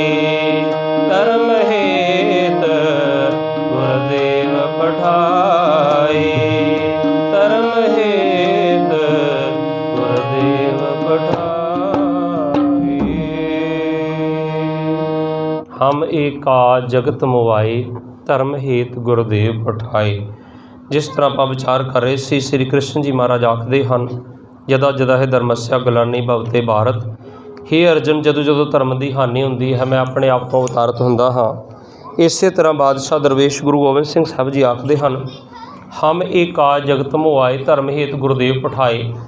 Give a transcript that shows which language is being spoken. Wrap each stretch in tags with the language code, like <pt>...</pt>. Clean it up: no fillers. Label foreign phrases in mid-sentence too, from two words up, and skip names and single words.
<bra>धर्म हेत गुरुदेव पठाई। धर्म हेत गुरुदेव पठाई। हम एकाज जगत मोआई, धर्म हेत गुरुदेव पठाए।</bra> <pa>ਜਿਸ ਤਰ੍ਹਾਂ ਆਪਾਂ ਵਿਚਾਰ ਕਰ ਰਹੇ ਸੀ, ਸ੍ਰੀ ਕ੍ਰਿਸ਼ਨ ਜੀ ਮਹਾਰਾਜ ਆਖਦੇ ਹਨ,</pa> <sa>ਜਦਾ ਜਦਾ ਹੈ ਧਰਮਸਿਆ ਗਲਾਨੀ ਭਵਤੇ ਭਾਰਤ।</sa> <pa>ਹੇ ਅਰਜਨ, ਜਦੋਂ ਜਦੋਂ ਧਰਮ ਦੀ ਹਾਨੀ ਹੁੰਦੀ ਹੈ ਮੈਂ ਆਪਣੇ ਆਪ ਤੋਂ ਅਵਤਾਰਤ ਹੁੰਦਾ ਹਾਂ। ਇਸੇ ਤਰ੍ਹਾਂ ਬਾਦਸ਼ਾਹ ਦਰਵੇਸ਼ ਗੁਰੂ ਗੋਬਿੰਦ ਸਿੰਘ ਸਾਹਿਬ ਜੀ ਆਖਦੇ ਹਨ,</pa> <bra>ਹਮ ਏਕਾਜ ਜਗਤ ਮੋਆਏ, ਧਰਮ ਹੇਤ ਗੁਰਦੇਵ ਪਠਾਏ।</bra>